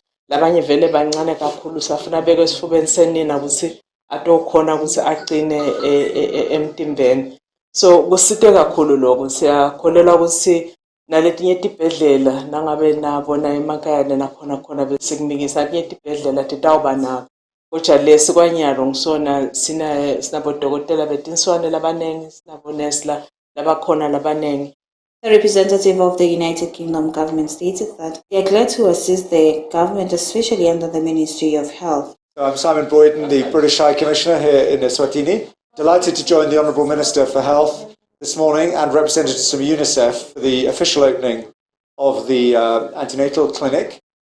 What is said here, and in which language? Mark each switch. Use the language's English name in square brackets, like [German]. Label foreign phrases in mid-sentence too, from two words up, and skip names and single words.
[Swati] labanye vele bancane kakhulu safuna beke esifubeni senina ukuthi atokhona ukuthi aqine emtimbeni so kusite kakhulu lokho siyakholelwa ukuthi naletinye tibhedlela nangabe nabona emakhaya nakhona khona bese kumikisa letinye tibhedlela titawuba nabo kodwa lesi kwanyalo ngisona sinabodokotela betinswane labanengi sinabonesi labakhona labanengi. [English] The representative of the United Kingdom government stated that they are glad to assist the government, especially under the Ministry of Health. So I'm Simon Boyden, the British High Commissioner here in Eswatini. Delighted to join the Honourable Minister for Health this morning and representatives from UNICEF for the official opening of the antenatal clinic.